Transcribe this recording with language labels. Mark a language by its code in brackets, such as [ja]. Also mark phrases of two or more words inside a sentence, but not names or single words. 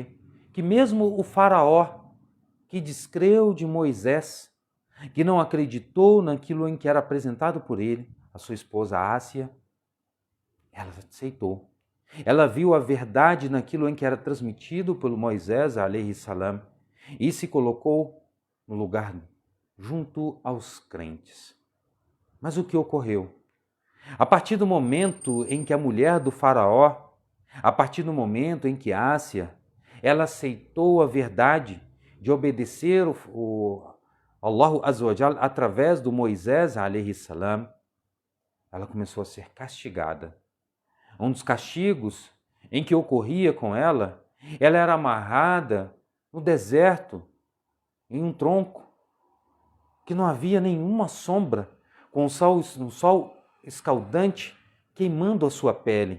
[pt] Que mesmo o faraó, que descreu de Moisés, que não acreditou naquilo em que era apresentado por ele, a sua esposa Ásia, ela aceitou. Ela viu a verdade naquilo em que era transmitido pelo Moisés, [ar] عليه السلام, [pt] e se colocou no lugar junto aos crentes. Mas o que ocorreu? A partir do momento em que a mulher do faraó, a partir do momento em que Ásia, ela aceitou a verdade de obedecer o [ar] الله عز وجل [pt] através do Moisés, [ar] عليه السلام, [pt] ela começou a ser castigada. Um dos castigos em que ocorria com ela, ela era amarrada no deserto, em um tronco, que não havia nenhuma sombra, com um sol escaldante queimando a sua pele.